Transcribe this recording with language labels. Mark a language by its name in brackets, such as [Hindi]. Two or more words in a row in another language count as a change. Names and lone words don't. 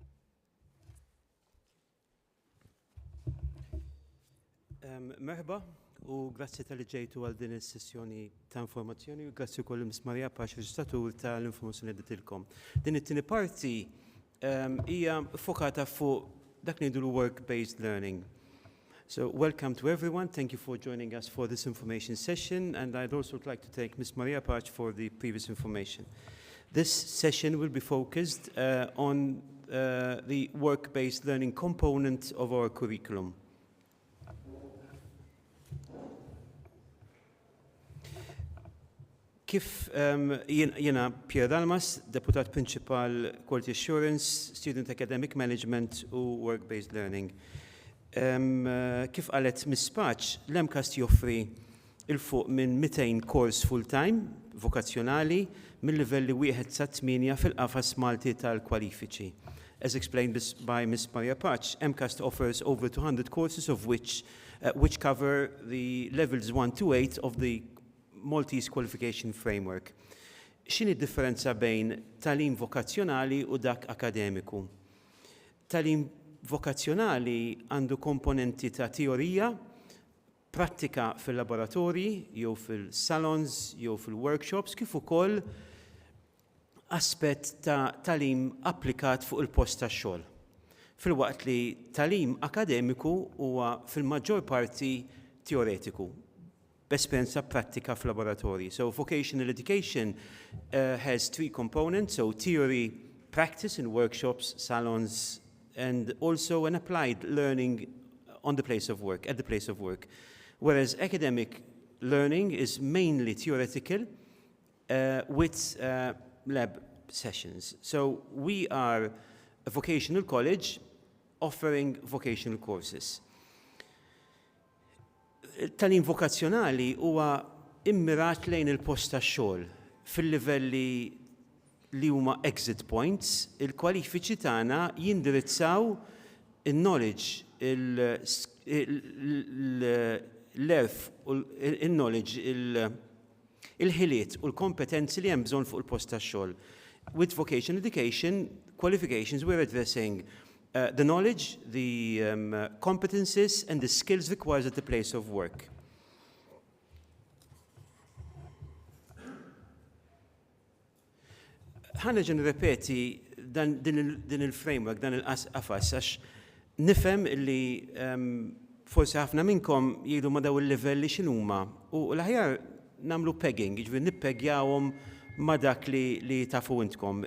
[Maltese] Merhaba, u grazzi tal-li ġejtu għal din is-sessjoni ta' informazzjoni u grazzi wkoll Miss Marija Pax reġistratur tal-informazzjoni li dittilkom. Din it-tieni parti hija fokata fuq dak ngħidu [English] work-based learning. So welcome to everyone. Thank you for joining us for this information session, and I'd also like to thank Ms. Maria Pac for the previous information. This session will be focused on the work-based learning component of our curriculum. [Maltese] Kif jena Pierre Dalmas, Deputat [English] Principal Quality Assurance, Student Academic Management [Maltese] u [English] Work-Based Learning. [Maltese] Kif qalet Miss Pac, l-MCAST joffri il-fuq minn 200 kors full-time, vokazzjonali, mill-livelli 1 sa 8 fil-qafas Malti tal-kwalifiċi. [English] As explained by Miss Maria Pac, MCAST offers over 200 courses of which cover the levels 1 to 8 of the Maltese Qualification Framework. [Maltese] X'inhi d-differenza bejn tagħlim vokazzjonali u dak akademiku? Tagħlim vokazzjonali għandu komponenti ta' teorija, prattika fil-laboratorji, jew fil-salons, jew fil-workshops, kif ukoll aspett ta' tagħlim applikat fuq il-post tax-xogħol. Filwaqt li tagħlim akademiku huwa fil-maġġor parti teoretiku, b'esperjenza prattika fil-laboratorji. [English] So vocational education has 3 components, so theory, practice in workshops, salons, and also an applied learning on the place of work, at the place of work. Whereas academic learning is mainly theoretical with lab sessions. So we are a vocational college offering vocational courses. [Maltese] Tagħlim vokazzjonali huwa immirat lejn il-post tax-xogħol fil-livelli li huma [English] exit points, [Maltese] il-kwalifiċi tagħna jindirizzaw il-knowledge, l-erf, il-knowledge, il-ħiliet u l-kompetenzi li hemm bżonn fuq il-post tax-xogħol. [English] With vocational education, qualifications, we're addressing the knowledge, the competencies and the skills required at the place of work. [Maltese] Ħanerġa' nirrepeti din il-framework, dan il-qafas, għax nifhem li forsi ħafna minnkom jgħidu ma daw il-livelli x'inhuma u l-aħjar nagħmlu pegging, jiġifieri nippegjawhom ma dak li tafu intkom.